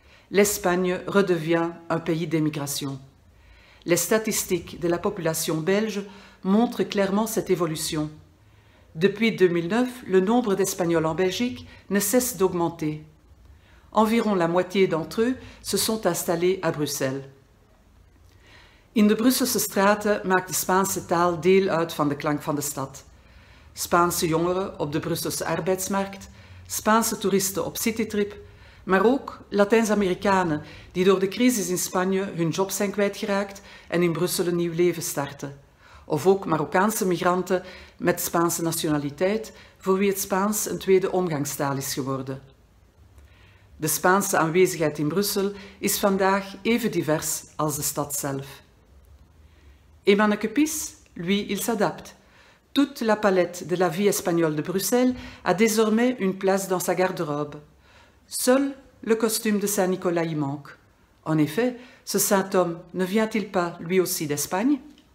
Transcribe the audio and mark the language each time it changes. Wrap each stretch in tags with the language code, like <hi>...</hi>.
<fr>L'Espagne redevient un pays d'émigration. Les statistiques de la population belge montrent clairement cette évolution. Depuis 2009, le nombre d'Espagnols en Belgique ne cesse d'augmenter. Environ la moitié d'entre eux se sont installés à Bruxelles.</fr> <nl>In de Brusselse straten maakt de Spaanse taal deel uit van de klank van de stad. Spaanse jongeren op de Brusselse arbeidsmarkt, Spaanse toeristen op citytrip, maar ook Latijns-Amerikanen die door de crisis in Spanje hun job zijn kwijtgeraakt en in Brussel een nieuw leven starten. Of ook Marokkaanse migranten met Spaanse nationaliteit, voor wie het Spaans een tweede omgangstaal is geworden. De Spaanse aanwezigheid in Brussel is vandaag even divers als de stad zelf.</nl> <fr>Et Manneke Pis, lui, il s'adapte. Toute la palette de la vie espagnole de Bruxelles a désormais une place dans sa garde-robe. Seul le costume de Saint-Nicolas y manque. En effet, ce saint homme ne vient-il pas lui aussi d'Espagne ?</fr>